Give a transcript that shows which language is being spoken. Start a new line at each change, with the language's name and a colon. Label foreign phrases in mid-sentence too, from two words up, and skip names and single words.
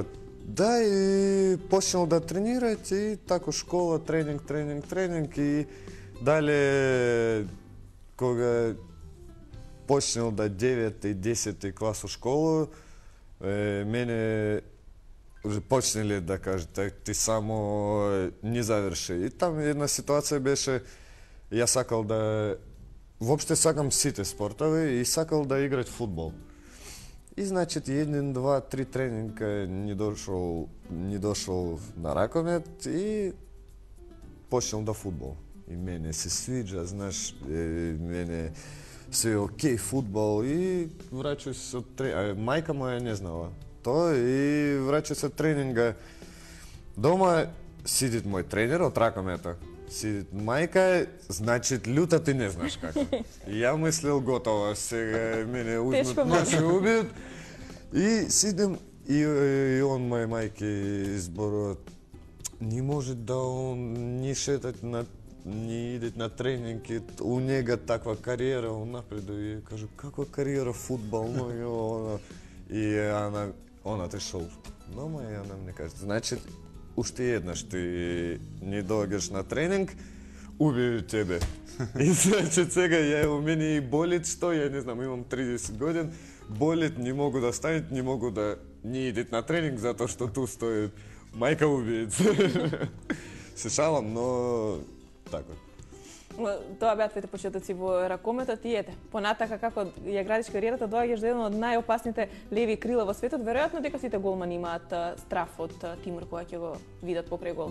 Macedonian: Да, и почнал да тренират и тако школа, тренинг и дале кога почнал да 9 и 10 клас у школу, мене уже почнали да кажат, ти само не заврши. И там една ситуација беше, ја сакал да... Воопште сакам сите спортови и сакал да играт фудбал. И значит, 1, 2, 3 тренинга не дошол на ракомет и почнал да фудбал. И мене се свиđа, знаеш, мене се окей фудбал и враќај се од тренинга. Мајка моја не знала тоа и враќај се од тренинга. Дома сидит мој тренер од ракомета. Сидит мајка, значит, люта ти не знаеш како. Ја мислил готово, сега мене узмат, ме убијат. И сидим и он мој мајке изборува, не може да он не шетат не идет на тренинги, у него таква кариера, он напредuje. И кажу, каква кариера фудбал, и она отошел дома и она мне кажет, значит, уште еднаш ти не доđeš на тренинг, убiju тебе. И значит, сега у мене и болит, што ја не знам, имам 30 годин, болит, не могу да станет, не могу да не идет на тренинг, затоа што ту стоит мајка убиец. Се шалам, но тако. Тоа беа твоите почетоци во ракометот и ете. Понатака како ја градиш кариерата, доаѓаш до еден од најопасните леви крила во светот. Веројатно дека сите голмани имаат страф од Тимур кога ќе го видат покрај гол.